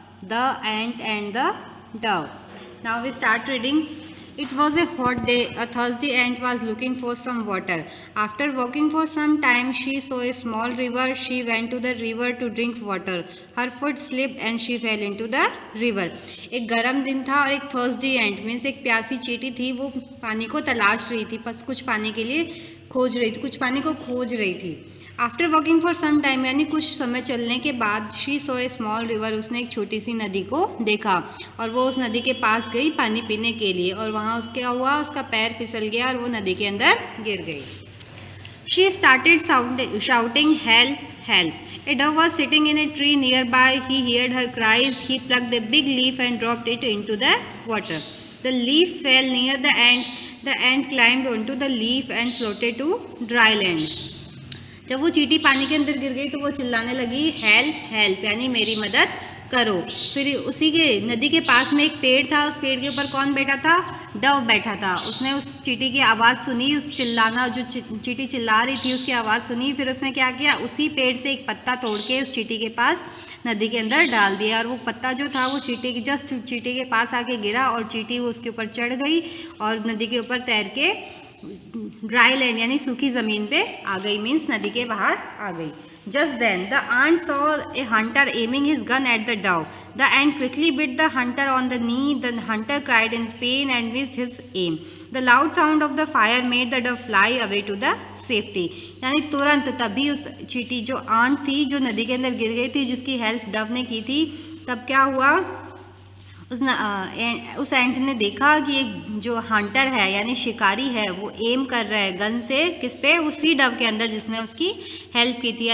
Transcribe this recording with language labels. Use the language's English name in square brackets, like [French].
[English] The Ant and the Dove. Now we start reading. It was a hot day. A thirsty ant was looking for some water. After walking for some time, she saw a small river. She went to the river to drink water. Her foot slipped and she fell into the river. [Hindi] एक गर्म दिन था और एक [English] thirsty ant [Hindi] means एक प्यासी चींटी थी. वो पानी को तलाश रही थी, बस कुछ पानी के लिए खोज रही थी, कुछ पानी को खोज रही थी. [English] after walking for some time [Hindi] यानी कुछ समय चलने के बाद [English] she saw a small river, [Hindi] उसने एक छोटी सी नदी को देखा और वो उस नदी के पास गई पानी पीने के लिए. और वहाँ उसके हुआ, उसका पैर फिसल गया और वो नदी के अंदर गिर गई. [English] she started shouting [Hindi] help help. [English] A dove was sitting in a tree nearby. He heard her cries. He plucked a big leaf and dropped it into the water. The leaf fell near the ant. The ant climbed onto the leaf and floated to dry land. [Hindi] जब वो चींटी पानी के अंदर गिर गई तो वो चिल्लाने लगी हेल्प हेल्प यानी मेरी मदद करो. फिर उसी के नदी के पास में एक पेड़ था. उस पेड़ के ऊपर कौन बैठा था? डव बैठा था. उसने उस चींटी की आवाज़ सुनी, उस चिल्लाना जो चींटी चिल्ला रही थी उसकी आवाज़ सुनी. फिर उसने क्या किया, उसी पेड़ से एक पत्ता तोड़ के उस चींटी के पास नदी के अंदर डाल दिया. और वो पत्ता जो था वो चींटी की जस्ट चींटी के पास आके गिरा और चींटी वो उसके ऊपर चढ़ गई और नदी के ऊपर तैर के ड्राई लैंड यानी सूखी ज़मीन पे आ गई, मीन्स नदी के बाहर आ गई. [English] Just then the ant saw a hunter aiming his gun at the dove. The ant quickly bit the hunter on the knee. The hunter cried in pain and missed his aim. The loud sound of the fire made the dove fly away to the safety. [Hindi] यानी तुरंत तभी उस चींटी जो aunt थी जो नदी के अंदर गिर गई थी, जिसकी हेल्प डव ने की थी, तब क्या हुआ, उस एंट ने देखा कि एक जो हंटर है यानी शिकारी है वो एम कर रहा है गन से किस पे, उसी डव के अंदर जिसने उसकी हेल्प की थी.